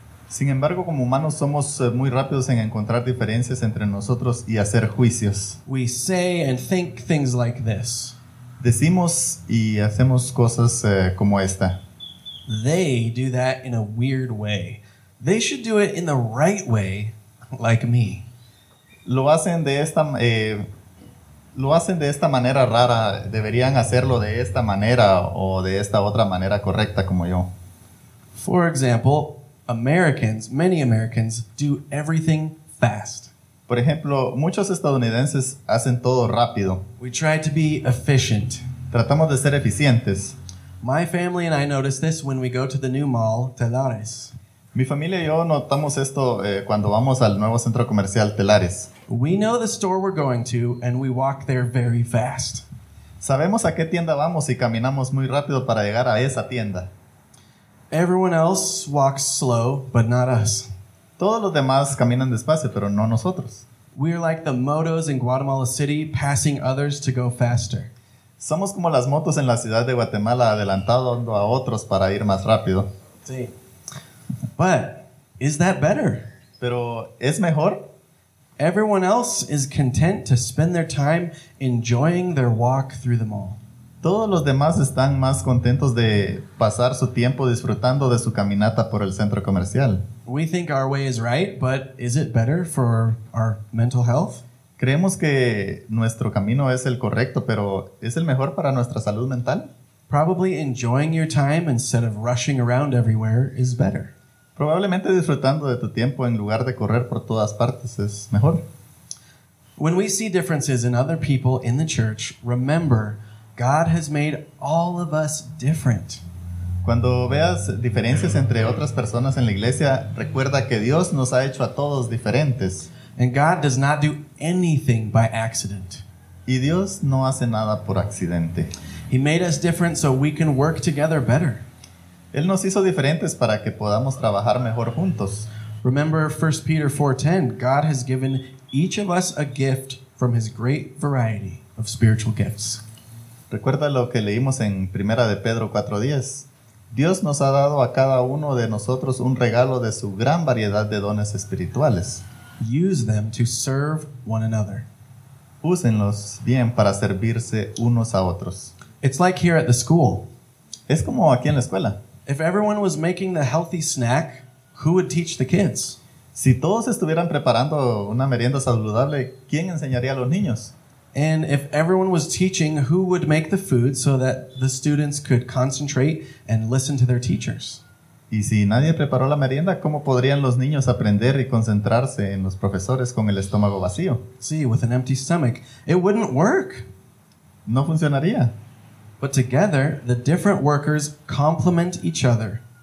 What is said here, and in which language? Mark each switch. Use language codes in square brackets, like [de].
[es] Sin embargo, como humanos, somos muy rápidos en encontrar diferencias entre nosotros y hacer juicios. [en] We say and think things like this. [es] Decimos y hacemos cosas como esta. [en] They do that in a weird way. They should do it in the right way, like me. [es] Lo hacen de esta, lo hacen de esta manera rara, deberían hacerlo de esta manera o de esta otra manera correcta como yo. [en] For example, Americans, many Americans do everything fast. [es] Por ejemplo, muchos estadounidenses hacen todo rápido. [en] We try to be efficient. [es] Tratamos de ser eficientes. [en] My family and I notice this when we go to the new mall, Telares. [es] Mi familia y yo notamos esto cuando vamos al nuevo centro comercial Telares. [en] We know the store we're going to and we walk there very fast. [es] Sabemos a qué tienda vamos y caminamos muy rápido para llegar a esa tienda. [en] Everyone else walks slow, but not us. [es] Todos los demás caminan despacio, pero no nosotros. [en] We are like the motos in Guatemala City passing others to go faster. [es] Somos como las motos en la ciudad de Guatemala adelantando a otros para ir más rápido. Sí. [en] But is that better? [es] Pero ¿es mejor? [en] Everyone else is content to spend their time enjoying their walk through the mall. [es] Todos los demás están más contentos de pasar su tiempo disfrutando de su caminata por el centro comercial. [en] We think our way is right, but is it better for our mental health? [es] Creemos que nuestro camino es el correcto, pero ¿es el mejor para nuestra salud mental? [en] Probably enjoying your time instead of rushing around everywhere is better. [es] Probablemente disfrutando de tu tiempo en lugar de correr por todas partes es mejor. [en] When we see differences in other people in the church, remember, God has made all of us different. [es] Cuando veas diferencias entre otras personas en la iglesia, recuerda que Dios nos ha hecho a todos diferentes. [en] And God does not do anything by accident. [es] Y Dios no hace nada por accidente. [en] He made us different so we can work together better. [es] Él nos hizo diferentes para que podamos trabajar mejor juntos. [en] Remember 1 Peter 4:10, God has given each of us a gift from his great variety of spiritual gifts. [es] Recuerda lo que leímos en 1 Pedro 4:10. Dios nos ha dado a cada uno de nosotros un regalo de su gran variedad de dones espirituales. [en] Use them to serve one another. [es] Úsenlos bien para servirse unos a otros. [en] It's like here at the school. [es] Es como aquí en la escuela. [en] If everyone was making the healthy snack, who would teach the kids? [es] Si todos estuvieran preparando una merienda saludable, ¿quién enseñaría a los niños? [en] And if everyone was teaching, who would make the food so that the students could concentrate and listen to their teachers? [es] Y si nadie preparó la merienda, ¿cómo podrían los niños aprender y concentrarse en los profesores con el estómago vacío? Sí, [en] with an empty stomach. It wouldn't work. [es] No funcionaría. [en] But together, the different workers complement each other.